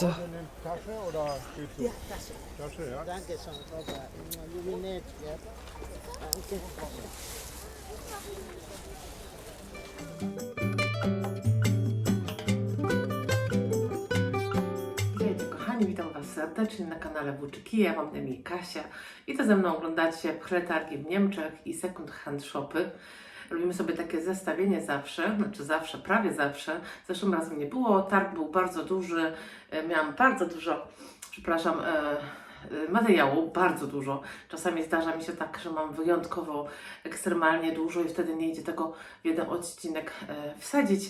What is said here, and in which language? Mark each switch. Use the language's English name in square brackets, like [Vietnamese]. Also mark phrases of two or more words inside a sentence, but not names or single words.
[German] Tasche oder steht so? Ja, Tasche. Tasche, ja? Danke, schon, Papa. Jubiläet, ja. Danke. [Polish] Witajcie kochani, witam Was serdecznie na kanale Włóczyki. Ja mam na imię Kasia i to ze mną oglądacie przetargi w Niemczech i [English] second hand [Polish] shopy. Robimy sobie takie zestawienie zawsze, znaczy prawie zawsze. Zeszłym razem nie było, targ był bardzo duży, miałam bardzo dużo, materiału, bardzo dużo. Czasami zdarza mi się tak, że mam wyjątkowo, ekstremalnie dużo i wtedy nie idzie tego w jeden odcinek wsadzić.